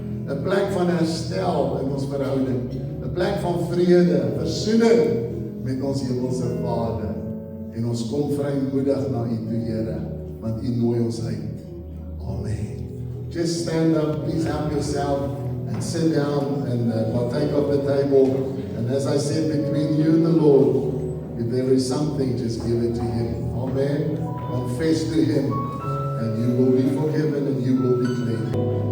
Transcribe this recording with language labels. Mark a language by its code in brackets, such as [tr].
[af] 'n plek van herstel in ons verhouding. 'n plek van vrede, versoening met ons hemelse Vader. En ons kom vrymoedig na U toe, Here, want U nooi ons uit. Amen. [en] Just stand up, please help yourself, and sit down and partake of the table. And as I said, between you and the Lord, if there is something, just give it to Him. Amen. Confess to Him, and you will be forgiven and you will be clean.